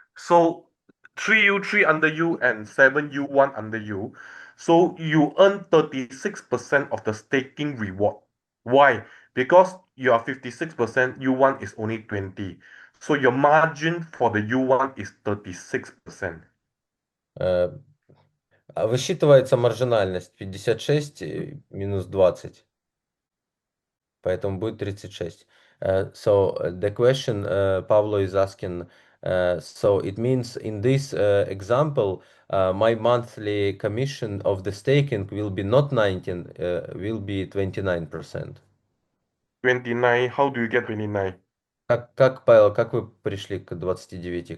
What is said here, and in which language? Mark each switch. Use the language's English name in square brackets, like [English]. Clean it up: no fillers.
[English] So three U3 under you and seven U1 under you. So you earn 36% of the staking reward. Why? Because you are 56%, U1 is only 20. So your margin for the U1 is 36%. [Russian] Э, Высчитывается маржинальность 56 минус 20. Поэтому будет 36. [English] So the question Pablo is asking, so it means in this example, my monthly commission of the staking will be not 19, will be 29%. 29, how do you get 29? [Russian] Как, Павел, как вы пришли к 29?